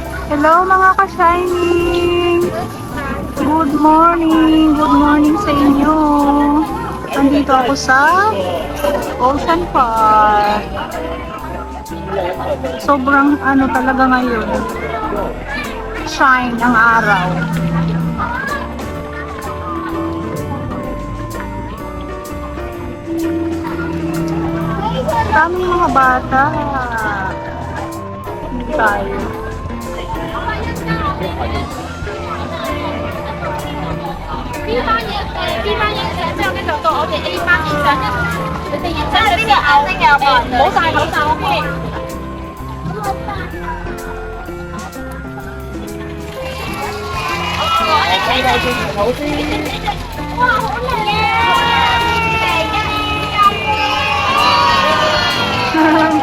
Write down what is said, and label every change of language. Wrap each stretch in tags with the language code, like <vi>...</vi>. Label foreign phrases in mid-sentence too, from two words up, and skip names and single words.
<tl>Hello mga ka-shining!</tl> <en>Good morning! Good morning</en> <tl>sa inyo! Andito ako sa Ocean Park. Sobrang ano talaga ngayon. Shine ang araw. Daming mga bata. Hindi tayo.</tl> <yue>B 班影B 班影相之後，跟住到我哋 A 班影相，你哋影相嘅時候，唔好戴口罩，OK。睇睇先，好先。哇，好靚啊！</yue>